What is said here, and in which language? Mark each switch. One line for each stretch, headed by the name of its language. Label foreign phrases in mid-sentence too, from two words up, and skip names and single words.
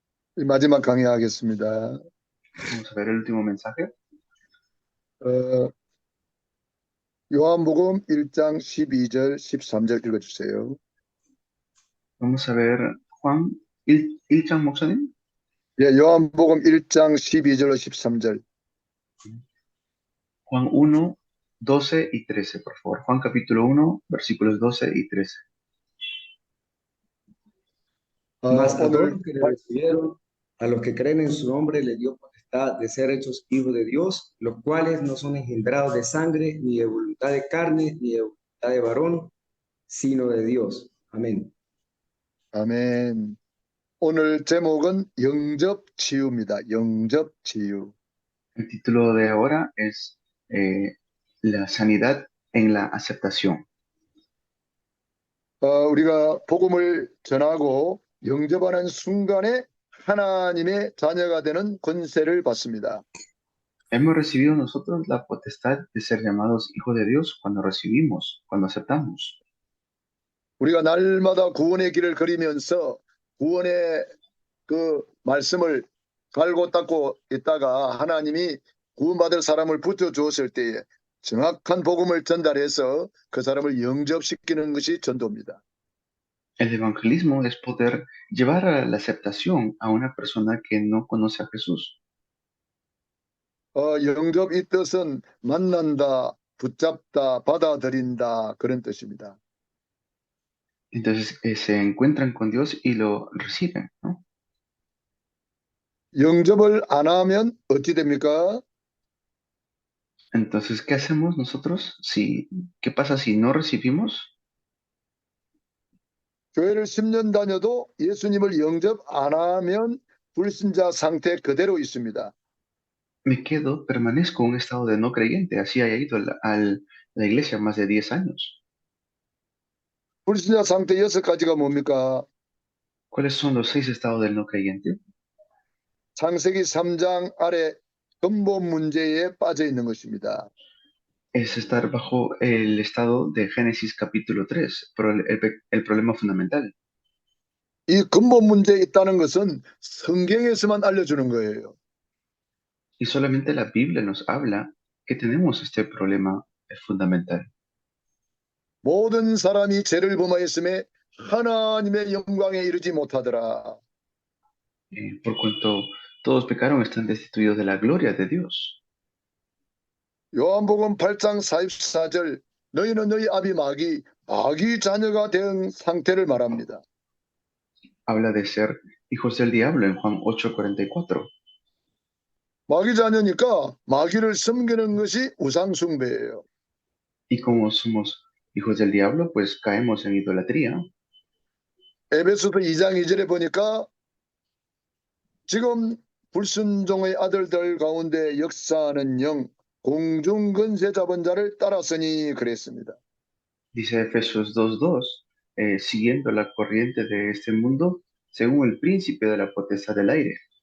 Korean: 마지막 강의하겠습니다.
Spanish: Vamos a ver el último mensaje.
Korean: 어, 요한복음 1장 12절, 13절 읽어주세요.
Spanish: Vamos a ver Juan Ilchan Moxanin.
Korean: 예, 요한복음 1장 12절로 13절.
Spanish: Juan 1, 12 y 13, por favor. Juan capítulo 1, versículos 12 y 13. Mas a todos
Korean: 오늘
Spanish: los que le recibieron, a los que creen en su nombre, le dio potestad de ser hechos hijos de Dios, los cuales no son engendrados de sangre, ni de voluntad de carne, ni de voluntad de varón, sino de Dios. Amén.
Korean: 아멘. 오늘 제목은 영접치유입니다. 영접치유.
Spanish: El título de ahora es La sanidad en la aceptación.
Korean: 우리가 복음을 전하고 영접하는 순간에 하나님의 자녀가 되는 권세를 받습니다.
Spanish: Hemos recibido nosotros la potestad de ser llamados hijos de Dios cuando recibimos, cuando aceptamos.
Korean: 우리가 날마다 구원의 길을 걸으면서 구원의 그 말씀을 갈고 닦고 있다가 하나님이 구원받을 사람을 붙여주었을 때에 정확한 복음을 전달해서 그 사람을 영접시키는 것이 전도입니다.
Spanish: El evangelismo es poder llevar a la aceptación a una persona que no conoce a Jesús.
Korean: 영접 이 뜻은 만난다, 붙잡다, 받아들인다 그런 뜻입니다.
Spanish: Entonces se encuentran con Dios y lo reciben, ¿no?
Korean: 영접을 안 하면 어찌 됩니까?
Spanish: Entonces, ¿qué hacemos nosotros? ¿Qué pasa si no recibimos?
Korean: 교회를 10년 다녀도 예수님을 영접 안 하면 불신자 상태 그대로 있습니다.
Spanish: Me quedo, permanezco en un estado de no creyente. Así haya ido la iglesia más de 10 años.
Korean: 불신자 상태 6가지가 뭡니까?
Spanish: ¿Cuáles son los 6 estados del no creyente?
Korean: 창세기 3장 아래 근본 문제에 빠져 있는 것입니다.
Spanish: Es estar bajo el estado de Génesis capítulo 3, el problema fundamental.
Korean: 이 근본 문제에 있다는 것은 성경에서만 알려주는 거예요.
Spanish: Y solamente la Biblia nos habla que tenemos este problema fundamental.
Korean: 모든 사람이 죄를 범하였음에 하나님의 영광에 이르지 못하더라.
Spanish: Por cuanto todos pecaron, están destituidos de la gloria de Dios.
Korean: 요한복음 8장 44절 너희는 너희 아비 마귀 자녀가 된 상태를 말합니다.
Spanish: Habla de ser hijos del diablo en Juan 8:44.
Korean: 마귀 자녀니까 마귀를 섬기는 것이 우상 숭배예요.
Spanish: Y como somos hijos del diablo, pues caemos en idolatría.
Korean: 에베소서 2장 2절에 보니까 지금 불순종의 아들들 가운데 역사하는 영 공중 권세 잡은 자를 따랐으니 그랬습니다.
Spanish: Dice Efesios 2:2, siguiendo la corriente de este mundo, según el príncipe de la potestad del aire.